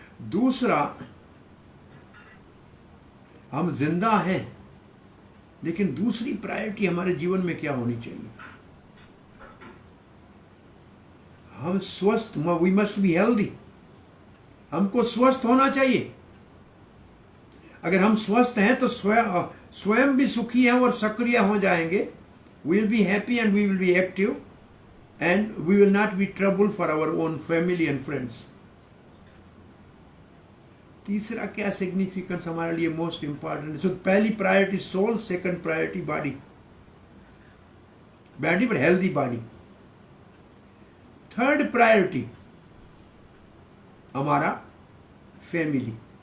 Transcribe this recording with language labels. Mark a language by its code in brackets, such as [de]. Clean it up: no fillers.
[hi] दूसरा, हम जिंदा हैं लेकिन दूसरी प्रायोरिटी हमारे जीवन में क्या होनी चाहिए? हम स्वस्थ, [en] We must be healthy. [hi] हमको स्वस्थ होना चाहिए. अगर हम स्वस्थ हैं तो स्वयं भी सुखी हैं और सक्रिय हो जाएंगे. [en] We will be happy and we will be active and we will not be trouble for our own family and friends. [hi] तीसरा क्या सिग्निफिकेंस हमारे लिए मोस्ट इंपॉर्टेंट? सो पहली priority soul, second priority body. Body पर हेल्दी बॉडी. थर्ड प्रायोरिटी हमारा family.